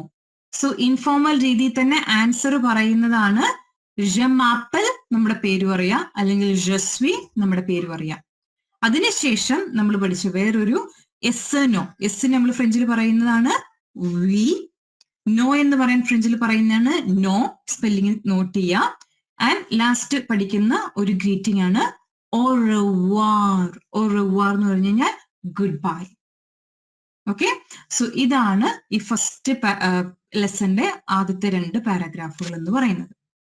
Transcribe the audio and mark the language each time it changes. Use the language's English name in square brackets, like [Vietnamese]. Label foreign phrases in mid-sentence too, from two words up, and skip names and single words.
[English] so informal [Malayalam] രീതിയിൽ തന്നെ ആൻസർ പറയുന്നതാണ് ജമാപ്പൽ, നമ്മുടെ പേര് പറയാ, അല്ലെങ്കിൽ ജസ്വി നമ്മുടെ പേര് പറയാ. അതിനുശേഷം നമ്മൾ പഠിച്ച വേറൊരു [English] yes no. [Malayalam] എസ് നമ്മൾ ഫ്രഞ്ചിൽ പറയുന്നതാണ് വി. നോ എന്ന് പറയാൻ ഫ്രഞ്ചിൽ പറയുന്നതാണ് നോ. [English] spelling note [Malayalam] ചെയ്യുക. [English] and last [Malayalam] പഠിക്കുന്ന ഒരു ഗ്രീറ്റിംഗ് ആണ് [French] au revoir. au revoir [Malayalam] എന്ന് പറഞ്ഞു കഴിഞ്ഞാൽ [English] good bye. okay, so [Malayalam] ഇതാണ് ഈ ഫസ്റ്റ് ലെസന്റെ ആദ്യത്തെ 2 പാരഗ്രാഫുകൾ എന്ന് പറയുന്നത്.